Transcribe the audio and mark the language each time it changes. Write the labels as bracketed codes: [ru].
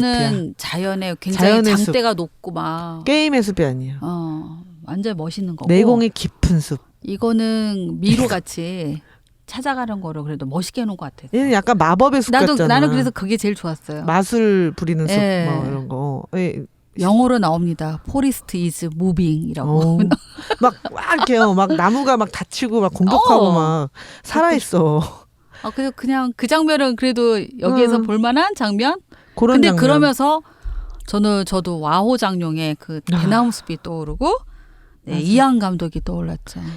[ko] 그거는 자연의 굉장히 자연의 장대가 높고 막 게임의 숲이 아니야. 완전 멋있는 거고. 내공의 깊은 숲. 이거는 미로 같이 찾아가는 거로 그래도 멋있게 해놓은 것 같아. 얘는 약간 마법의 숲 같잖아. 나는 그래서 그게 제일 좋았어요. 마술 부리는 숲, 예. 뭐 이런 거. 예. 영어로 나옵니다. [en] Forest is moving [ko] 이라고. 막 이렇게요. 막 나무가 막 다치고 막 공격하고 막 살아 있어. 그래서 그냥 그 장면은 그래도 여기에서 볼만한 장면. 그런 근데 장면. 그러면서 저도 와호 장룡의 그 대나무 숲이 떠오르고 네, 이양 감독이 떠올랐죠.